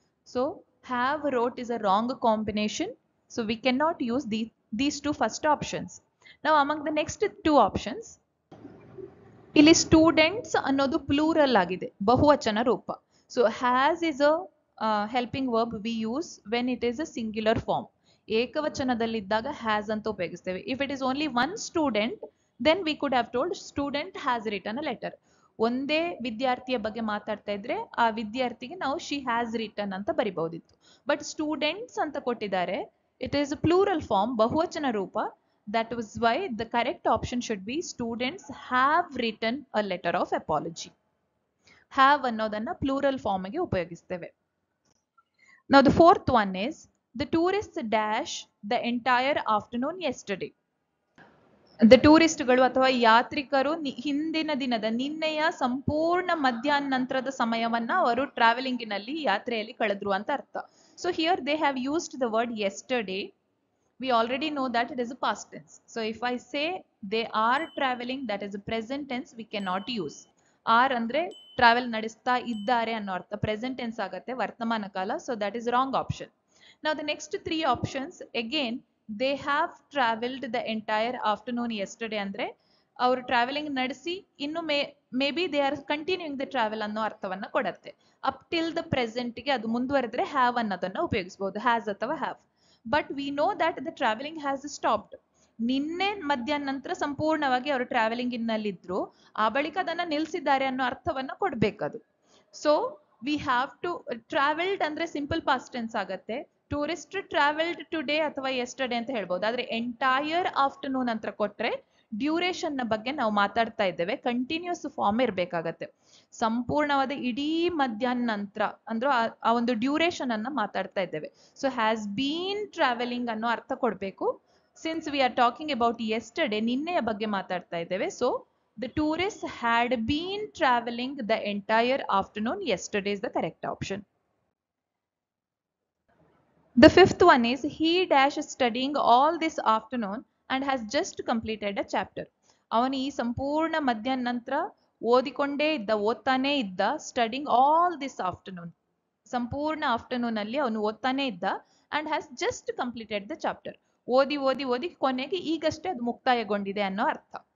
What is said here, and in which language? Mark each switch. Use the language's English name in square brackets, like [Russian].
[English] So have wrote is a wrong combination. So we can not use these two first options. Now among the next 2 options, [Kannada] ಇಲ್ಲಿ students ಅನ್ನೋದು plural ಆಗಿದೆ, ಬಹುವಚನ ರೂಪ. [English] So has is a helping verb we use when it is a singular form. [Kannada] ಏಕವಚನದಲ್ಲಿದ್ದಾಗ has ಅಂತ ಉಪಯೋಗಿಸ್ತೇವೆ. [English] If it is only 1 student, then we could have told student has written a letter. [Kannada] ಒಂದೇ ವಿದ್ಯಾರ್ಥಿಯ ಬಗ್ಗೆ ಮಾತಾಡ್ತಾ ಇದ್ರೆ ಆ ವಿದ್ಯಾರ್ಥಿಗೆ ನಾವು [English] she has written [Kannada] ಅಂತ ಬರಿಬಹುದಿತ್ತು. [English] but students [Kannada] ಅಂತ ಕೊಟ್ಟಿದ್ದಾರೆ, [English] it is plural form, [Kannada] ಬಹುವಚನ ರೂಪ. [English] That was why the correct option should be students have written a letter of apology. [Kannada] Have ಅನ್ನೋದನ್ನ ಪ್ಲೂರಲ್ ಫಾರ್ಮ್ ಗೆ ಉಪಯೋಗಿಸ್ತೇವೆ. [English] Now the fourth one is, the tourists dash the entire afternoon yesterday. [Kannada] The ಟೂರಿಸ್ಟ್ಗಳು ಅಥವಾ ಯಾತ್ರಿಕರು ಹಿಂದಿನ ದಿನದ ನಿನ್ನೆಯ ಸಂಪೂರ್ಣ ಮಧ್ಯಾಹ್ನ ನಂತರದ ಸಮಯವನ್ನ ಅವರು ಟ್ರಾವೆಲಿಂಗಿನಲ್ಲಿ ಯಾತ್ರೆಯಲ್ಲಿ ಕಳೆದ್ರು ಅಂತ ಅರ್ಥ. [English] So here they have used the word yesterday. We already know that it is a past tense. So if I say they are traveling, that is a present tense, we cannot use. [Kannada] Are andre travel ನಡೆಸ್ತಾ ಇದ್ದಾರೆ ಅನ್ನೋ ಅರ್ಥ, present tense ಆಗತ್ತೆ, ವರ್ತಮಾನ ಕಾಲ. [English] So that is wrong option. Now the next 3 options, again they have traveled the entire afternoon yesterday [Kannada] ಅಂದ್ರೆ ಅವರು travelling ನಡೆಸಿ ಇನ್ನು [English] may be they are continuing the travel [Kannada] ಅನ್ನೋ ಅರ್ಥವನ್ನ ಕೊಡತ್ತೆ. [English] up till the present [Kannada] ಗೆ ಅದು ಮುಂದುವರೆದ್ರೆ ಹ್ಯಾವ್ ಅನ್ನೋದನ್ನ ಉಪಯೋಗಿಸಬಹುದು, ಹ್ಯಾಸ್ ಅಥವಾ have. [English] But we know that the travelling has stopped. [Kannada] ನಿನ್ನೆ ಮಧ್ಯಾಹ್ನ ನಂತರ ಸಂಪೂರ್ಣವಾಗಿ ಅವರು ಟ್ರಾವೆಲಿಂಗ್ ಇನ್ನಲ್ಲಿದ್ರು, ಆ ಬಳಿಕ ಅದನ್ನ ನಿಲ್ಸಿದ್ದಾರೆ ಅನ್ನೋ ಅರ್ಥವನ್ನ ಕೊಡ್ಬೇಕದು. [English] So we have to travelled ಅಂದ್ರೆ simple past tense ಆಗತ್ತೆ. Tourist travelled today [Kannada] ಅಥವಾ ಯೆಸ್ಟರ್ಡೇ ಅಂತ ಹೇಳ್ಬೋದು. ಆದ್ರೆ ಎಂಟೈರ್ ಆಫ್ಟರ್ನೂನ್ ಅಂತ ಕೊಟ್ರೆ ಡ್ಯೂರೇಷನ್ ನ ಬಗ್ಗೆ ನಾವು ಮಾತಾಡ್ತಾ ಇದ್ದೇವೆ. ಕಂಟಿನ್ಯೂಸ್ ಫಾರ್ಮ್ ಇರಬೇಕಾಗತ್ತೆ. ಸಂಪೂರ್ಣವಾದ ಇಡೀ ಮಧ್ಯಾಹ್ನ ನಂತರ ಅಂದ್ರೆ ಆ ಒಂದು ಡ್ಯೂರೇಷನ್ ಅನ್ನ ಮಾತಾಡ್ತಾ ಇದ್ದೇವೆ. [English] so has been traveling [Kannada] ಅನ್ನೋ ಅರ್ಥ ಕೊಡ್ಬೇಕು. [English] since we are talking about yesterday, [Kannada] ನಿನ್ನೆಯ ಬಗ್ಗೆ ಮಾತಾಡ್ತಾ ಇದ್ದೇವೆ. [English] So the tourist had been traveling the entire afternoon yesterday is the correct option. The fifth one is he dash studying all this afternoon and has just completed a chapter. [Kannada] ಅವನು ಈ ಸಂಪೂರ್ಣ ಮಧ್ಯಾಹ್ನ ನಂತರ ಓದ್ತಾನೇ ಇದ್ದ [English] Studying all this afternoon. ಸಂಪೂರ್ಣ afternoon [Kannada] ಅಲ್ಲಿ ಅವನು ಓದ್ತಾನೆ ಇದ್ದ [English] And has just completed the chapter. [Kannada] ಓದಿ ಕೊನೆಗೆ ಈಗಷ್ಟೇ ಅದು ಮುಕ್ತಾಯಗೊಂಡಿದೆ ಅನ್ನೋ ಅರ್ಥ.